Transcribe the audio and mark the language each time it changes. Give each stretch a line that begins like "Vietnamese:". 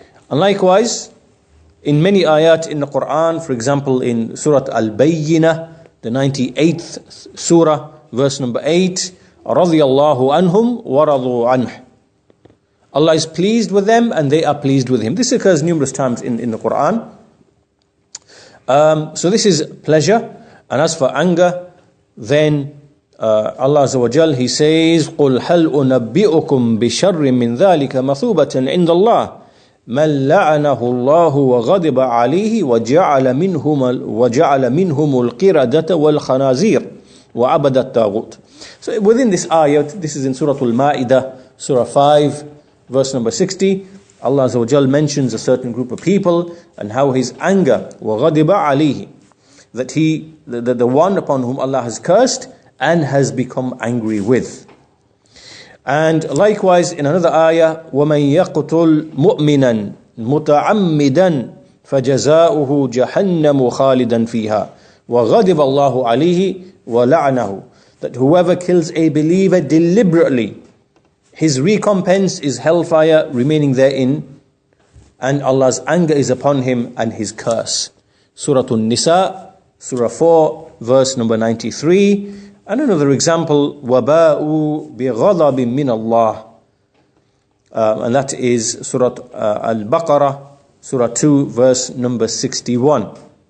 English: And likewise, in many ayat in the Quran, for example in Surah Al-Bayyinah, the 98th surah, verse number 8,
Arabic: رَضِيَ اللَّهُ عَنْهُمْ وَرَضُوا عَنْهُ.
English: Allah is pleased with them and they are pleased with Him. This occurs numerous times in the Quran. So this is pleasure. And as for anger, then Allah Azza wa Jal, He says,
Arabic: قُلْ هَلْ أُنَبِّئُكُمْ بِشَرٍّ مِّن ذَلِكَ مَثُوبَةً عِنْدَ اللَّهِ مَنْ لَعَنَهُ اللَّهُ وَغَضِبَ عَلَيْهِ وَجَعَلَ مِنْهُمُ الْقِرَدَةَ وَالْخَنَازِيرَ وَعَبَدَ الطَّاغُوتِ.
English: So within this ayat, this is in Surah Al-Ma'idah, Surah 5, verse number 60, Allah Azza wa Jal mentions a certain group of people and how His anger,
Arabic: وَغَضِبَ عَلَيْهِ,
English: that the one upon whom Allah has cursed and has become angry with. And likewise in another ayah,
Arabic: وَمَنْ يَقْتُلْ مُؤْمِنًا مُتَعَمِّدًا فَجَزَاؤُهُ جَهَنَّمُ خَالِدًا فِيهَا وَغَضِبَ اللَّهُ عَلَيْهِ وَلَعْنَهُ.
English: That whoever kills a believer deliberately, his recompense is hellfire remaining therein, and Allah's anger is upon him and His curse. Surah An-Nisa, Surah 4, verse number 93. And another example,
Arabic: وَبَاءُوا بِغَضَبٍ مِّنَ اللَّهِ,
English: and that is Surah Al-Baqarah, Surah 2, verse number 61.